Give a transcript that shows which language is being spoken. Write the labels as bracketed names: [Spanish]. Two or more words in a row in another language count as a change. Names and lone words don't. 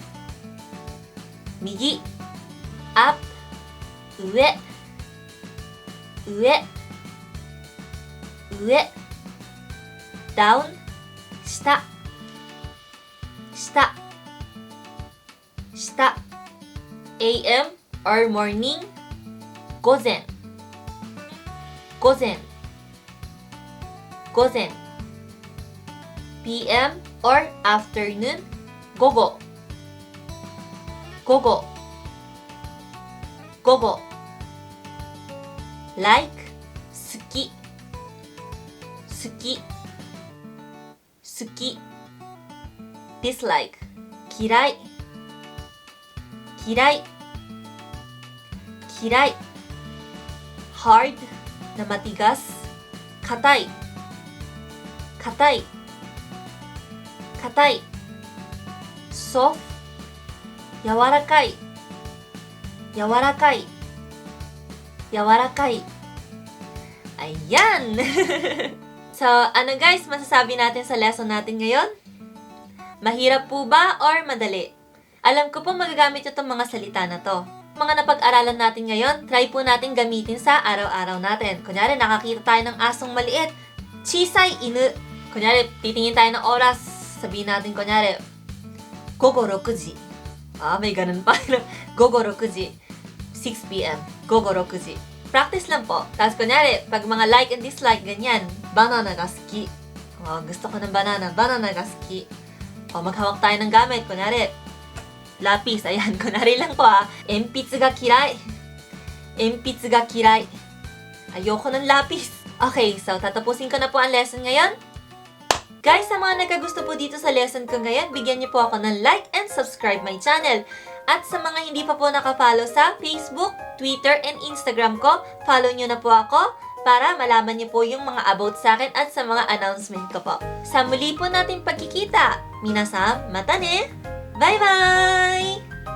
[Japanese] Migi. [English] Up, [Japanese] ue. 上。上. [English] Down, shita. [Japanese] 下。下. [English] AM or morning, [Japanese] gozen. 午前。午前. [English] PM or afternoon, [Japanese] gogo. 午後。午後. [English] Like, [Japanese] suki. 好き。好き. [English] Dislike, kirai. [Japanese] 嫌い。嫌い. [Filipino] Hard, na matigas, [Japanese] katai. 固い。固い. [English] Soft, yawarakai. [Japanese] 柔らかい。柔らかい. [Filipino] Ayan! So, ano guys, masasabi natin sa lesson natin ngayon? Mahirap po ba or madali? Alam ko po magagamit itong mga salita na to. Mga napag-aralan natin ngayon, try po natin gamitin sa araw-araw natin. Kunyari, nakakita tayo ng asong maliit. [Japanese] 小さい犬. [Filipino] Kunyari, titingin tayo ng oras. Sabihin natin, kunyari, [Japanese] 午後6時. [Filipino] May ganun pa. [Japanese] 午後6時. 6 p.m. 午後6時. [Filipino] Practice lang po. Tapos kunyari, pag mga [English] like and dislike, [Filipino] ganyan. [Japanese] バナナが好き. [Filipino] Gusto ko ng banana. [Japanese] バナナが好き. [Filipino] Maghawak tayo ng gamit. Kunyari, lapis. Ayan, kunyari lang po [Japanese] 鉛筆が嫌い. 鉛筆が嫌い. [Filipino] Ayoko ng lapis. Okay, so tatapusin ko na po ang lesson ngayon. Guys, sa mga nagkagusto po dito sa lesson ko ngayon, bigyan niyo po ako ng [English] like and subscribe my channel. [Filipino] At sa mga hindi pa po nakafollow sa Facebook, Twitter, and Instagram ko, follow niyo na po ako para malaman niyo po yung mga about sa akin at sa mga announcement ko po. Sa muli po natin pagkikita, [Japanese] みなさん、またね! [Filipino] Bye-bye!